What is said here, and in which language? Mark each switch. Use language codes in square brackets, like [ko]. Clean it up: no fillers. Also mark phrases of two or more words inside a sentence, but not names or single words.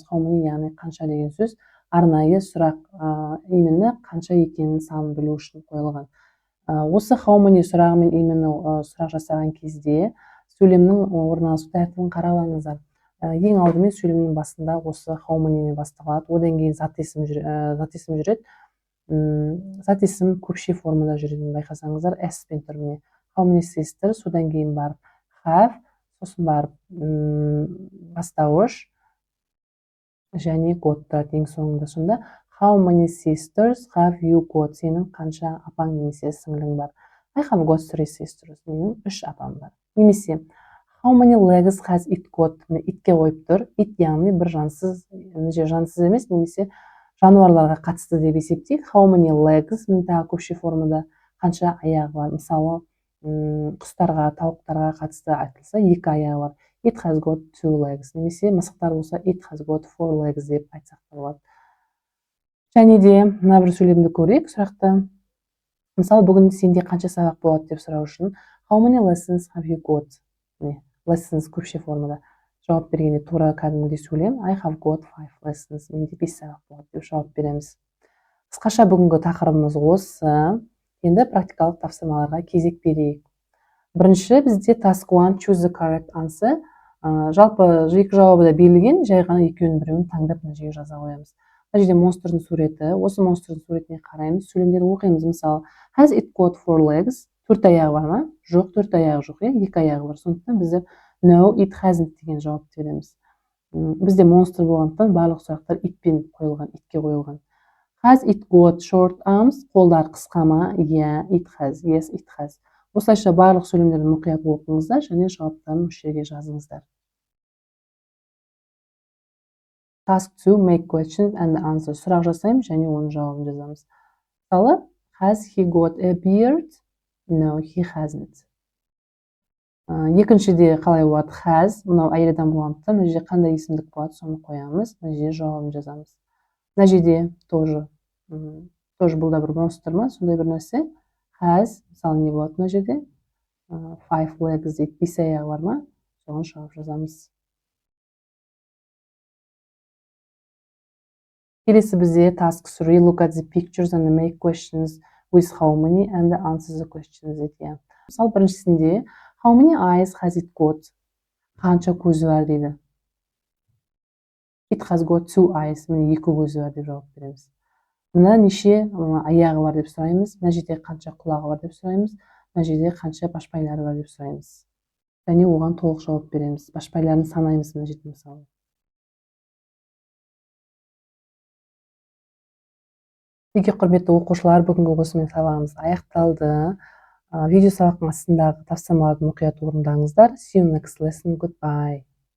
[en] How many, [kk] яғни қанша деген сөз, арнайы сұрақ, именно қанша екенін санын білу үшін қойылған. Осы [en] how many [kk] сұрағымен именно сұрақ жасаған кезде сөйлемнің орналасу тәртібін қарап алыңыздар. Ең алдымен сөйлемнің басында осы [en] how many- [kk] мен басталады, одан кейін зат есім жүреді. Зат есім көпше формада жүретінін байқасаңыздар, s пен түріне. [en] How many sisters, [kk] содан кейін барып have, сосын барып бастауыш және got тұрады ең соңында. [en] Сонда how many sisters have you got? [kk] Сенің қанша апаң немесе сіңлің бар? [en] I have got 3 sisters. [kk] Менің 3 апам бар. Немесе [en] how many legs has it got? [kk] Итке қойып тұр. Ит яғни бір жансыз емес, немесе жануарларға қатысты деп есептейік. [en] How many legs? [kk] Мен тағы көпше формада қанша аяғы бар? Мысалы, құстарға, тауықтарға қатысты айтылса, 2 аяғы бар. [en] It has got 2 legs. [kk] Немесе мысықтар болса, [en] it has got 4 legs [kk] деп айтсақ болады. Және де мына бір сөйлемді көрейік сұрақты. Мысалы, бүгін сенде қанша сабақ болады деп сұрау үшін [en] how many lessons have you got? [kk] Lessons көпше формада. Жауап бергенде тура кәдімгідей сөйлем. [en] I have got 5 lessons. [kk] Менде 5 сабақ болады деп жауап береміз. Қысқаша бүгінгі тақырыбымыз осы. Енді практикалық тапсырмаларға кезек берейік. Бірінші, бізде [en] task 1 choose the correct answer. [kk] Жалпы екі жауабы да берілген, жай ғана екеуінің біреуін таңдап мына жерге жаза қоямыз. Мына жерде монстрдың суреті, осы монстрдың суретіне қараймыз, сөйлемдерді оқимыз. Мысалы, [en] has it got 4 legs? [kk] 4 аяғы бар ма? Жоқ, 4 аяғы жоқ, 2 аяғы бар. Сондықтан біздер [en] no, it hasn't [kk] деген жауап береміз. Бізде монстр болғандықтан барлық сұрақтар итпен қойылған, итке қойылған. [en] Has it got short arms? [kk] Қолдар қысқа ма? [en] Yeah, it has. Yes, it has. [kk] Осылайша барлық сөйлемдерді мұқият оқыңыздар және жауаптарын осы жерге жазыңыздар. [en] Task 2, make questions and answer. [kk] Сұрақ жасаймыз және оның жауабын жазамыз. Мысалы, [en] has he got a beard? No, he hasn't. [kk] Екіншіде қалай болады? Has, мынау әйел адам болғандықтан, мына жерде қандай есімдік болады, соны қоямыз, мына жерде жауабын жазамыз. Мына жерде тоже бұл да бір монстр ма, сондай бір нәрсе. Has, мысалы не болады мына жерде? 5 legs дейді, 5 аяғы бар ма? боштығын шығып жазамыз. Келесі бізде [en] task 3, look at the pictures and make questions with how many and answer the questions дейді. [kk] Мысалы, біріншісінде [en] how many eyes has it got? [kk] Қанша көзі бар дейді. [en] It has got 2 eyes. [kk] Міне 2 көзі бар деп жауап береміз. Мына неше аяғы бар деп сұраймыз. Мына жерде қанша құлағы бар деп сұраймыз. Мына жерде қанша башпайлары бар деп сұраймыз. Және оған толық жауап береміз. Башпайларын санаймыз мына жерде мысалы. Теге құрметті оқушылар, бүгінгі осымен сабағымыз аяқталды. Видео сабақтың астындағы тапсырмаларды мұқият орындаңыздар. [en] See you next lesson. Goodbye.